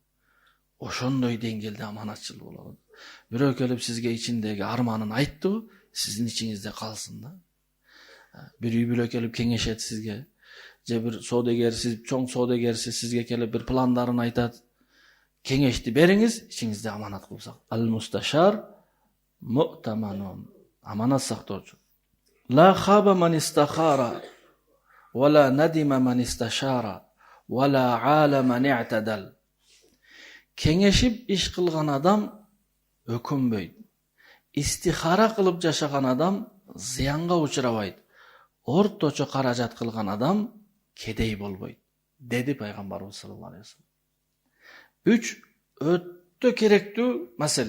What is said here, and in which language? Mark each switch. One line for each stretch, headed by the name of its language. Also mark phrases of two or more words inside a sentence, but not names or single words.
Kyrgyz: Ошондой деңгээлде аманатчыл болот. Бирөө келип сизге ичиндеги арманын айтты, сиздин ичиңизде калсын да. Bir үй бүлө келип кеңешет сизге, же бир соодагер, сиз чоң соодагерсиз, сизге келип бир пландарын айтат. Кеңешти бериңиз, ичиңизде аманат кылып сак. Ал
Arabic: مستشار مؤتمن.
Kyrgyz: Аманат сактоочу.
Arabic: لا خاب من استخار ولا ندم من استشار ولا عال من اعتدل.
Kyrgyz: Kеңешип иш кылган адам өкүнбөйт. Истихара кылып жашаган адам зыянга учурабайт. Орточо каражат кылган адам кедей болбойт, деди пайгамбарыбыз
Arabic: صلى الله عليه وسلم.
Kyrgyz: 3 өтө керектүү маселе.